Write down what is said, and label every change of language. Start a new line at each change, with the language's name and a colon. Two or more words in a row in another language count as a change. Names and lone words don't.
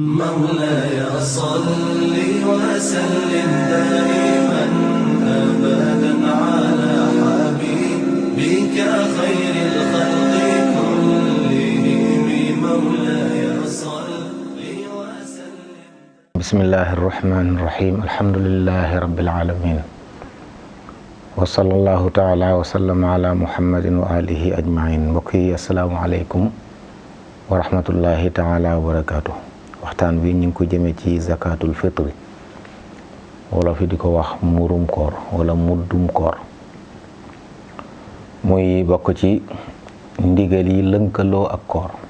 Arabic: مولاي صل وسلم دائما أبدا على حبيبك خير الخلق كلهم مولاي صل وسلم. بسم الله الرحمن الرحيم. الحمد لله رب العالمين وصلى الله تعالى وسلم على محمد وآله أجمعين.
Wolof: mbokk yi
Arabic: السلام عليكم ورحمة الله تعالى وبركاته.
Wolof: waxtaan bi ñu ngi ko jëmee ci
Arabic: زكاة الفطر
Wolof: wala fi di ko wax murum koor wala muddum koor, muy bokk ci ndigal yi lënkaloo ak koor.